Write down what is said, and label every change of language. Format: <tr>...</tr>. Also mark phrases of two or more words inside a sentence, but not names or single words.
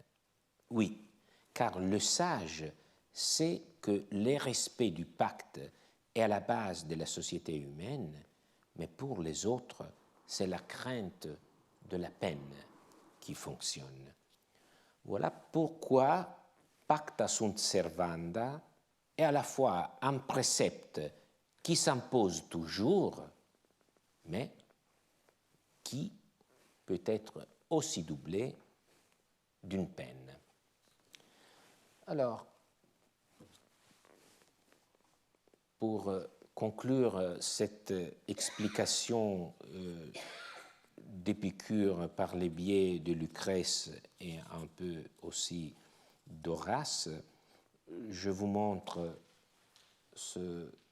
<fr>Oui, car le sage sait que le respect du pacte est à la base de la société humaine, mais pour les autres, c'est la crainte de la peine qui fonctionne. Voilà pourquoi</fr> <la>pacta sunt servanda</la> <fr>est à la fois un précepte qui s'impose toujours, mais qui peut être aussi doublé d'une peine. Alors, pour conclure cette explication d'Épicure par les biais de Lucrèce et un peu aussi d'Horace, je vous montre ces</fr>